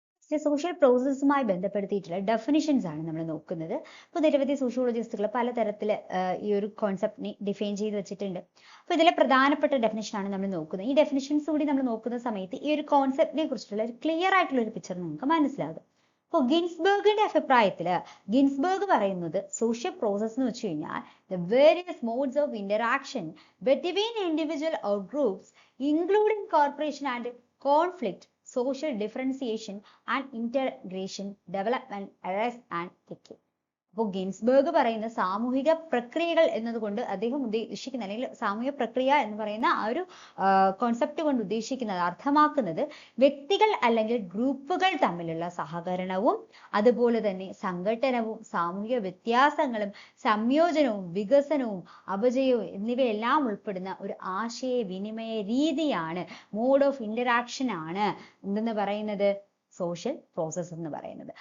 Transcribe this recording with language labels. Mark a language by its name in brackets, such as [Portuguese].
[Malayalam] Social പ്രോസസ്സുമായി ബന്ധപ്പെടുത്തിയിട്ടുള്ള definitions ആണ് നമ്മൾ നോക്കുന്നത്. അപ്പോൾ നിരവധി സോഷ്യോളജിസ്റ്റുകൾ പലതരത്തിൽ ഈ ഒരു കോൺസെപ്റ്റിനെ ഡിഫൈൻ ചെയ്ത് വെച്ചിട്ടുണ്ട്. അപ്പോൾ ഇതിലെ പ്രധാനപ്പെട്ട ഡെഫിനിഷനാണ് നമ്മൾ നോക്കുന്നത്. ഈ ഡെഫിനിഷൻസ് കൂടി നമ്മൾ നോക്കുന്ന സമയത്ത് ഈ ഒരു കോൺസെപ്റ്റിനെ കുറിച്ചുള്ള ഒരു ക്ലിയർ ആയിട്ടുള്ള ഒരു പിക്ചർ നമുക്ക് മനസ്സിലാകും. അപ്പോൾ ഗിൻസ്ബർഗിന്റെ അഭിപ്രായത്തിൽ ഗിൻസ്ബർഗ് പറയുന്നത് സോഷ്യൽ പ്രോസസ് എന്ന് വെച്ച് കഴിഞ്ഞാൽ [English] the various modes of interaction between individual or groups including cooperation and conflict, social differentiation and integration, development, arrest and decay. [Malayalam] അപ്പോൾ ഗിൻസ്ബർഗ് പറയുന്ന സാമൂഹിക പ്രക്രിയകൾ എന്നതുകൊണ്ട് അദ്ദേഹം ഉദ്ദേശിക്കുന്ന അല്ലെങ്കിൽ സാമൂഹിക പ്രക്രിയ എന്ന് പറയുന്ന ആ ഒരു കോൺസെപ്റ്റ് കൊണ്ട് ഉദ്ദേശിക്കുന്നത് അർത്ഥമാക്കുന്നത് വ്യക്തികൾ അല്ലെങ്കിൽ ഗ്രൂപ്പുകൾ തമ്മിലുള്ള സഹകരണവും അതുപോലെ തന്നെ സംഘട്ടനവും സാമൂഹിക വ്യത്യാസങ്ങളും സംയോജനവും വികസനവും അപജയവും എന്നിവയെല്ലാം ഉൾപ്പെടുന്ന ഒരു ആശയവിനിമയ രീതിയാണ്, മോഡ് ഓഫ് ഇന്ററാക്ഷൻ ആണ് എന്തെന്ന് പറയുന്നത് സോഷ്യൽ പ്രോസസ് എന്ന് പറയുന്നത്.